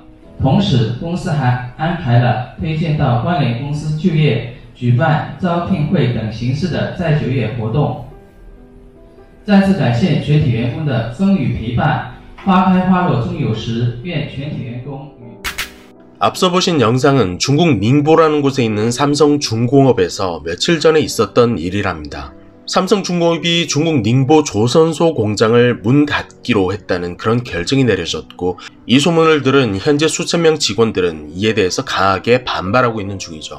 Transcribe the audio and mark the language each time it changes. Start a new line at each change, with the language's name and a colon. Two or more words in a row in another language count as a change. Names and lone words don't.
Chinese: 同时，公司还安排了推荐到关联公司就业、举办招聘会等形式的再就业活动。再次感谢全体员工的风雨陪伴，花开花落终有时，愿全体员工
Korean: 앞서 보신 영상은 중국 닝보라는 곳에 있는 삼성중공업에서 며칠 전에 있었던 일이랍니다. 삼성중공업이 중국 닝보 조선소 공장을 문 닫기로 했다는 그런 결정이 내려졌고, 이 소문을 들은 현재 수천 명 직원들은 이에 대해서 강하게 반발하고 있는 중이죠.